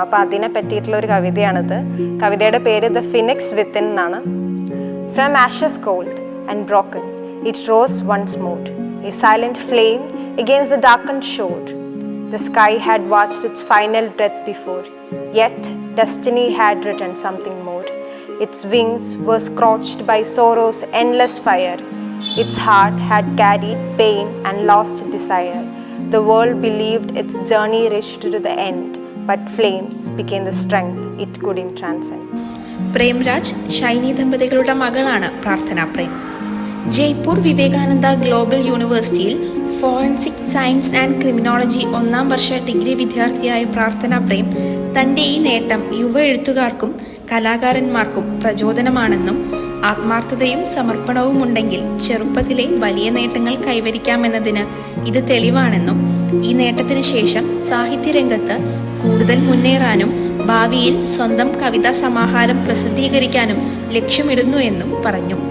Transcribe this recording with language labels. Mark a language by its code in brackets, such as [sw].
[ml] അപ്പോൾ അതിനെ പറ്റിയിട്ടുള്ള ഒരു കവിതയാണിത്. കവിതയുടെ പേര് ദ ഫിനിക്സ് വിത്തിൻ എന്നാണ്. [en] From ashes cold and broken it rose once more, a silent flame against the darkened shore. The sky had watched its final breath before, yet destiny had written something more. Its wings were scorched by sorrow's endless fire. Its heart had carried pain and lost desire. The world believed its journey reached to the end, but flames became the strength it couldn't transcend. [ml] Premraj Shiny ദമ്പതികളുടെ മകളാണ് പ്രാർത്ഥന Prem. Jaipur Vivekananda global യൂണിവേഴ്സിറ്റിയിൽ forensic science and criminology 1ാം Varsha degree വിദ്യാർത്ഥിയായ പ്രാർത്ഥന പ്രേം തൻ്റെ ഈ നേട്ടം യുവ എഴുത്തുകാർക്കും കലാകാരന്മാർക്കും പ്രചോദനമാണെന്നും ആത്മാർത്ഥതയും സമർപ്പണവും ഉണ്ടെങ്കിൽ ചെറുപ്പത്തിലെ വലിയ നേട്ടങ്ങൾ കൈവരിക്കാമെന്നതിന് ഇത് തെളിവാണെന്നും ഈ നേട്ടത്തിന് ശേഷം സാഹിത്യരംഗത്ത് കൂടുതൽ മുന്നേറാനും ഭാവിയിൽ സ്വന്തം കവിതാ സമാഹാരം പ്രസിദ്ധീകരിക്കാനും ലക്ഷ്യമിടുന്നു എന്നും പറഞ്ഞു.